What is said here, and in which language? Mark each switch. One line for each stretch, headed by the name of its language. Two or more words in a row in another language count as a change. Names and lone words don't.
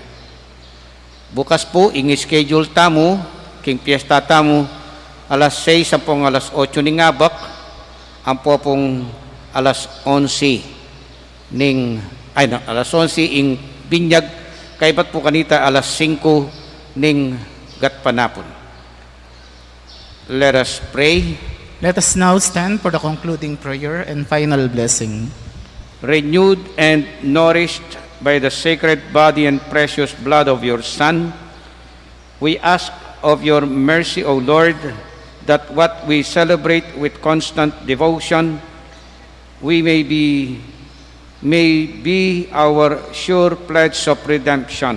Pampanga: Bukas po ing schedule tamo king piyesta tamo alas 6 sampung alas 8 ning abak ampo pong alas 11 ing binyag kaibat po kanita alas 5 ning gatpanapon.
English: Let us pray. Let us now stand for the concluding prayer and final blessing. Renewed and nourished by the sacred body and precious blood of your Son, we ask of your mercy, O Lord, that what we celebrate with constant devotion, we may be our sure pledge of redemption.